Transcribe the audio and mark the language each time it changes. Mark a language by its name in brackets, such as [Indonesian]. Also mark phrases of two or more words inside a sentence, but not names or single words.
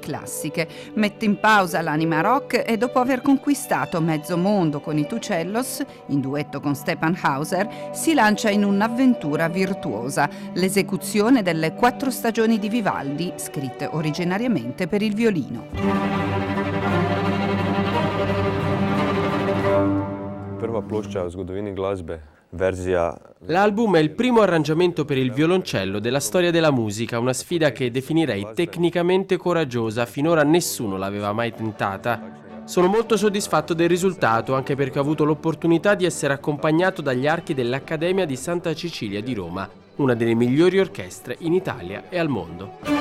[Italian] classiche, mette in pausa l'anima rock e dopo aver conquistato mezzo mondo con i Tucellos, in duetto con Stefan Hauser, si lancia in un'avventura virtuosa, l'esecuzione delle 4 stagioni di Vivaldi, scritte originariamente per il violino. [Slovenian] Prva plošča v zgodovini glasbe. [Italian] L'album è il primo arrangiamento per il violoncello della storia della musica, una sfida che definirei tecnicamente coraggiosa, finora nessuno l'aveva mai tentata. Sono molto soddisfatto del risultato, anche perché ho avuto l'opportunità di essere accompagnato dagli archi dell'Accademia di Santa Cecilia di Roma, una delle migliori orchestre in Italia e al mondo.